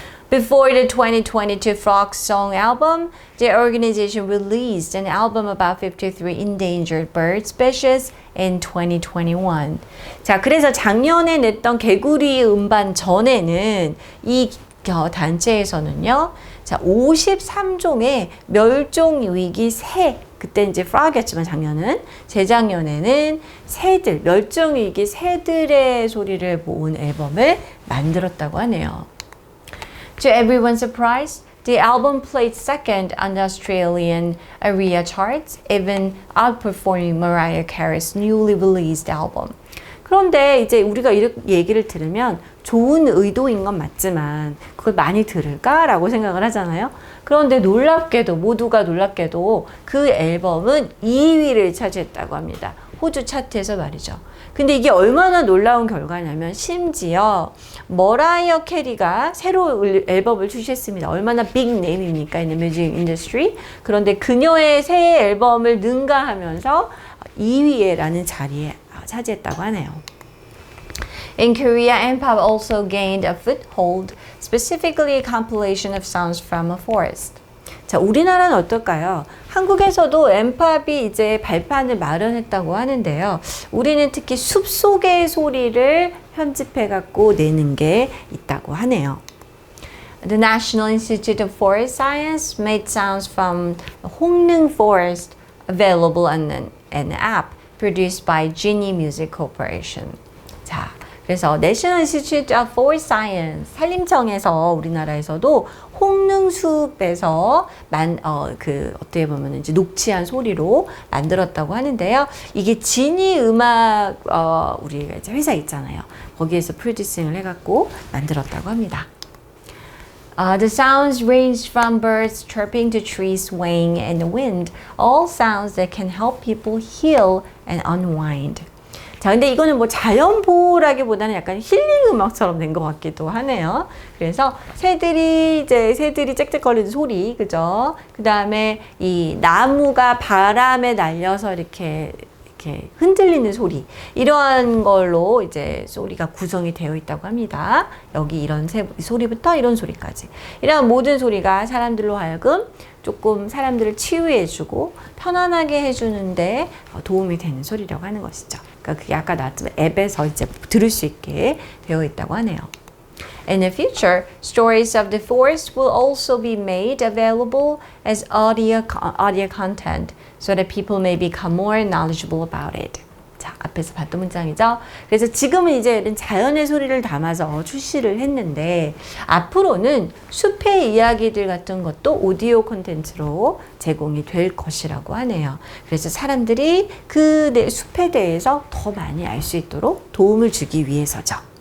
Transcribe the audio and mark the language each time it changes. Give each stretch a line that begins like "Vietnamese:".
English: Before the 2022 Frog Song album, the organization released an album about 53 endangered bird species in 2021.
Korean: 자, 그래서 작년에 냈던 개구리 음반 전에는 이 단체에서는요, 자, 53종의 멸종위기 새, 그때 이제 frog이었지만 작년은, 재작년에는 새들, 멸종위기 새들의 소리를 모은 앨범을 만들었다고 하네요.
English: To everyone's surprise, the album played second on the Australian ARIA charts, even outperforming Mariah Carey's newly released album.
Korean: 그런데 이제 우리가 이렇게 얘기를 들으면 좋은 의도인 건 맞지만 그걸 많이 들을까라고 생각을 하잖아요. 그런데 모두가 놀랍게도 그 앨범은 2위를 차지했다고 합니다. 호주 차트에서 말이죠. 근데 이게 얼마나 놀라운 결과냐면 심지어 머라이어 캐리가 새로 앨범을 출시했습니다. 얼마나 빅 네임입니까?
English: in the music industry.
Korean: 그런데 그녀의 새 앨범을 능가하면서 2위에라는 자리에 차지했다고 하네요.
English: In Korea, N-pop also gained a foothold, specifically a compilation of sounds from a forest.
Korean: 자, 우리나라는 어떨까요? 한국에서도 N-pop이 이제 발판을 마련했다고 하는데요. 우리는 특히 숲속의 소리를 편집해 갖고 내는 게 있다고 하네요.
English: The National Institute of Forest Science made sounds from 홍릉 Forest available on an app produced by Genie Music Corporation.
Korean: 자, 그래서 National Institute of Forest Science 산림청에서 우리나라에서도 홍릉숲에서 어떻게 보면 이제 녹취한 소리로 만들었다고 하는데요. 이게 지니 음악 우리가 이제 회사 있잖아요. 거기에서 프로듀싱을 해갖고 만들었다고 합니다.
English: The sounds ranged from birds chirping to trees swaying in the wind, all sounds that can help people heal and unwind.
Korean: 자, 근데 이거는 뭐 자연보호라기보다는 약간 힐링 음악처럼 된 것 같기도 하네요. 그래서 새들이 짹짹거리는 소리, 그죠? 그 다음에 이 나무가 바람에 날려서 이렇게 이렇게 흔들리는 소리 이러한 걸로 이제 소리가 구성이 되어 있다고 합니다. 여기 이런 소리부터 이런 소리까지 이런 모든 소리가 사람들로 하여금 조금 사람들을 치유해주고 편안하게 해주는데 도움이 되는 소리라고 하는 것이죠. 그러니까 그게 아까 나왔지만 앱에서 이제 들을 수 있게 되어 있다고 하네요.
English: In the future, stories of the forest will also be made available as audio content so that people may become more knowledgeable about it.
Korean: 자, 앞에서 봤던 문장이죠. 그래서 지금은 이제 자연의 소리를 담아서 출시를 했는데 앞으로는 숲의 이야기들 같은 것도 오디오 콘텐츠로 제공이 될 것이라고 하네요. 그래서 사람들이 그 숲에 대해서 더 많이 알 수 있도록 도움을 주기 위해서죠.